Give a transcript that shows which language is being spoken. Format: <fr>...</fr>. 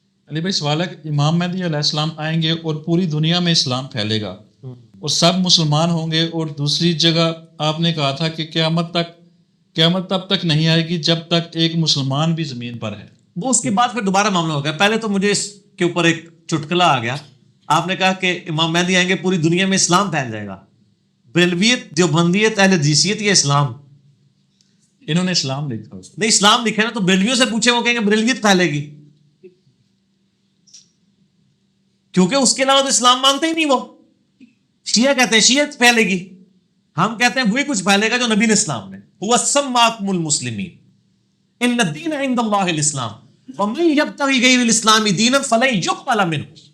<ur>علی بھائی سوال ہے کہ امام مہدی علیہ السلام آئیں گے اور پوری دنیا میں اسلام پھیلے گا اور سب مسلمان ہوں گے, اور دوسری جگہ آپ نے کہا تھا کہ قیامت تب تک نہیں آئے گی جب تک ایک مسلمان بھی زمین پر ہے. وہ اس کے بعد پھر دوبارہ معاملہ ہو گیا. پہلے تو مجھے اس کے اوپر ایک چٹکلا آ گیا. آپ نے کہا کہ امام مہدی آئیں گے پوری دنیا میں اسلام پھیل جائے گا. بریلویت, دیوبندیت, اہل حدیثیت, یہ اسلام, انہوں نے اسلام لکھا نہیں اسلام لکھے نا, تو بریلویوں سے پوچھے وہ کہیں گے بریلویت پھیلے گی, کیونکہ اس کے علاوہ تو اسلام مانتے ہی نہیں. وہ شیعہ کہتے ہیں شیعت پھیلے گی, ہم کہتے ہیں وہی کچھ پھیلے گا جو نبی اسلام نے</ur> <ar>هو سماکم المسلمین ان الدین عند اللہ الاسلام ومن یبتغی غیر الاسلام دینا فلن یقبل منہ.</ar>